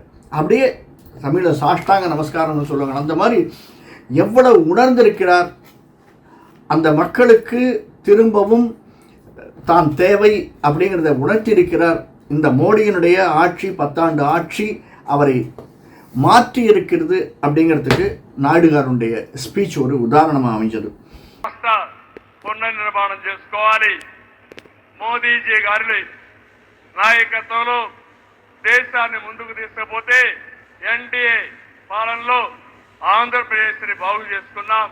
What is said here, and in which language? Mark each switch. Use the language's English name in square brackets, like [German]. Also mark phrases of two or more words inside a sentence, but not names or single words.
[Tamil] அப்படியே தமிழில் சாஷ்டாங்க நமஸ்காரம்னு சொல்லுவாங்க, அந்த மாதிரி எவ்வளவு உணர்ந்திருக்கிறார். அந்த மக்களுக்கு திரும்பவும் தான் தேவை அப்படிங்கிறத உணர்த்தியிருக்கிறார். இந்த மோடியினுடைய ஆட்சி, 10 ஆண்டு ஆட்சி அவரை மாற்றி இருக்கிறது அப்படிங்கிறதுக்கு నాయుడుగారుடைய స్పీచ్ ஒரு ఉదాహరణமாக அமைஞ்சது. [Telugu] పునర్నిర్మాణం చేసుకోవాలి. మోదీజీ గారి నాయకత్వంలో దేశాన్ని ముందుకు తీసుకుపోతే ఎన్డీఏ పాలనలో ఆంధ్రప్రదేశ్ని బాగు చేసుకున్నాం.